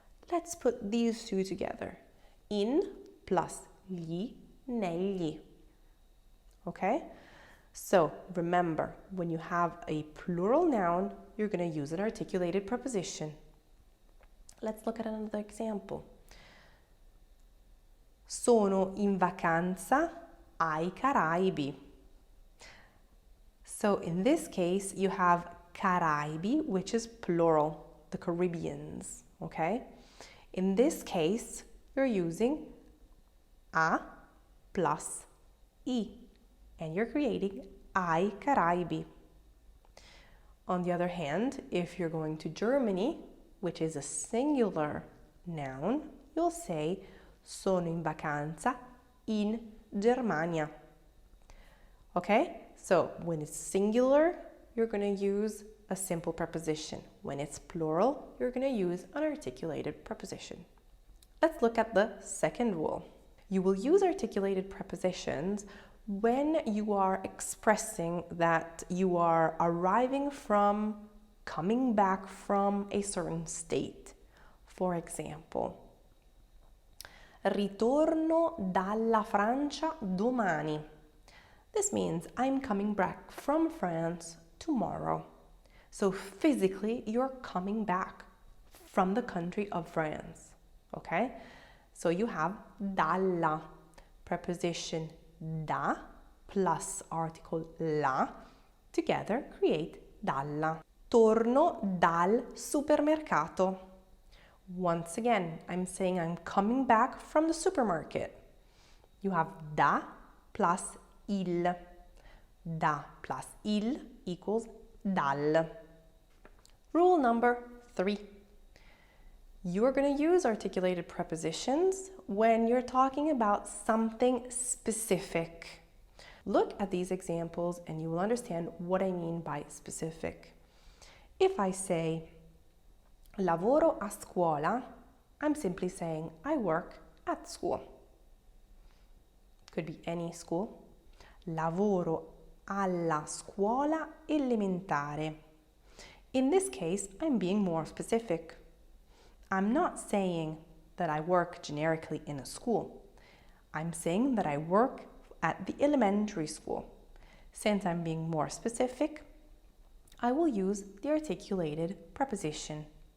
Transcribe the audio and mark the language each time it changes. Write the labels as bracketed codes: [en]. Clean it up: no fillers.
[en] Let's put these two together. In plus gli, negli. Okay? So remember, when you have a plural noun, you're going to use an articulated preposition. Let's look at another example. [it] Sono in vacanza ai Caraibi. [en] So in this case, you have Caraibi, which is plural, the Caribbeans, okay? In this case, you're using a plus I, and you're creating ai Caraibi. On the other hand, if you're going to Germany, which is a singular noun, you'll say [it] sono in vacanza in Germania. [en] Okay? So when it's singular, you're going to use a simple preposition. When it's plural, you're going to use an articulated preposition. Let's look at the second rule. You will use articulated prepositions when you are expressing that you are arriving from, coming back from a certain state. For example, [it] ritorno dalla Francia domani. [en] This means I'm coming back from France tomorrow. So physically, you're coming back from the country of France, okay? So you have dalla, preposition da plus article la together create dalla. [it] Torno dal supermercato. [en] Once again, I'm saying I'm coming back from the supermarket. You have da plus il. Da plus il equals dal. Rule number 3. You're going to use articulated prepositions when you're talking about something specific. Look at these examples and you will understand what I mean by specific. If I say [it] lavoro a scuola, [en] I'm simply saying I work at school. Could be any school. [it] Lavoro alla scuola elementare. [en] In this case, I'm being more specific. I'm not saying that I work generically in a school. I'm saying that I work at the elementary school. Since I'm being more specific, I will use the articulated preposition.